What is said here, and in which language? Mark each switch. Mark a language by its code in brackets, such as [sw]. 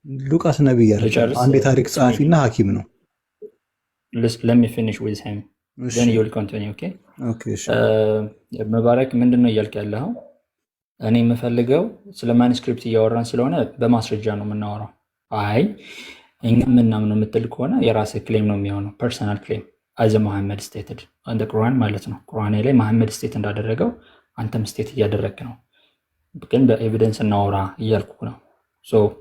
[am] ሉቃስ ነብይ አይደለም፣ አንድ የታሪክ ጸሐፊና ሐኪም ነው። [en] let me finish with him then you will continue. [am] okay መባረክ ምንድነው እያልክ ያለው? እኔ የምፈልገው ስለ ማኑስክሪፕት እያወራን ስለሆነ በማስረጃ ነው የምናወራው። አይ እኛ ምናምን የምትል ከሆነ የራስህ ክሌም ነው የሚሆነው፣ [en] ፐርሰናል ክሌም አዘ መሐመድ ስቴትድ አንደ ቁርአን [am] ማለት ነው። ቁርአን ላይ መሐመድ ስቴት እንዳደረገው አንተም ስቴት እያደረግክ ነው፣ ግን በኤቪደንስ እናወራ እያልኩ ነው። ሶ